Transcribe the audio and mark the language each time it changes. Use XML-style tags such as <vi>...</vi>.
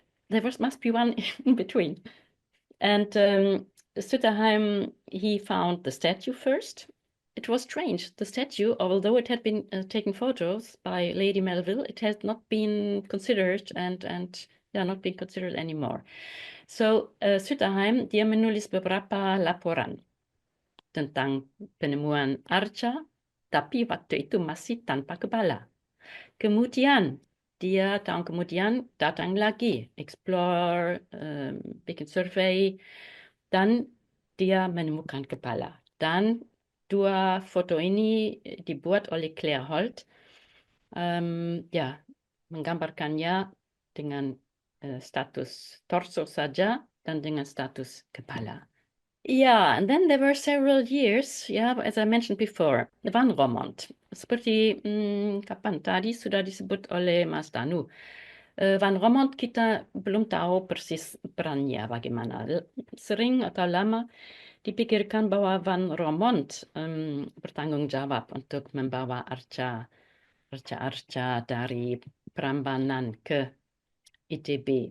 <en>There must be one in between. And Stutterheim, he found the statue first. It was strange. The statue, although it had been taken photos by Lady Melville, it had not been considered and yeah, not been considered anymore.</en> <id>So Stutterheim, dia menulis beberapa laporan tentang penemuan arca, tapi waktu itu masih tanpa kepala. Kemudian dia tahun kemudian datang lagi, explore, bikin survei, dan dia menemukan kepala. Dan dua foto ini dibuat oleh Claire Holt, ya, menggambarkannya dengan status torso saja dan dengan status kepala.</id> <en>Yeah, and then there were several years, yeah, as I mentioned before, Van Romont.</en> <id>Seperti kapan tadi sudah disebut oleh Mas Danu. Van Romont kita belum tahu persis perannya bagaimana. Sering atau lama dipikirkan bahwa Van Romont bertanggung jawab untuk membawa arca-arca dari Prambanan ke ITB.</id>